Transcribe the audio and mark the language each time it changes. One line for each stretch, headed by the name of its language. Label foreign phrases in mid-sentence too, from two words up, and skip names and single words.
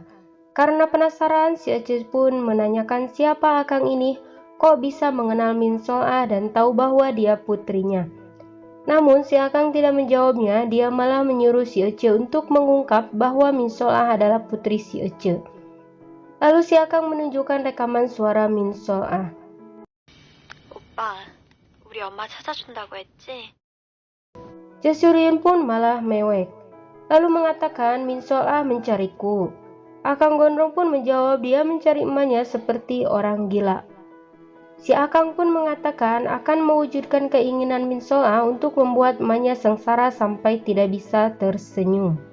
Indonesian: Karena penasaran, si Ece pun menanyakan siapa Akang ini, kok bisa mengenal Min Sol-ah dan tahu bahwa dia putrinya. Namun si Akang tidak menjawabnya, dia malah menyuruh si Ece untuk mengungkap bahwa Min Sol-ah adalah putri si Ece. Lalu si Akang menunjukkan rekaman suara Min Sol-ah.
Korean: 오빠, 우리 엄마 찾아준다고 했지?
Indonesian: Cesuryun pun malah mewek, lalu mengatakan Min Sol-ah mencariku. Akang Gondrong pun menjawab dia mencari emaknya seperti orang gila. Si Akang pun mengatakan akan mewujudkan keinginan Min Sol-ah untuk membuat emaknya sengsara sampai tidak bisa tersenyum.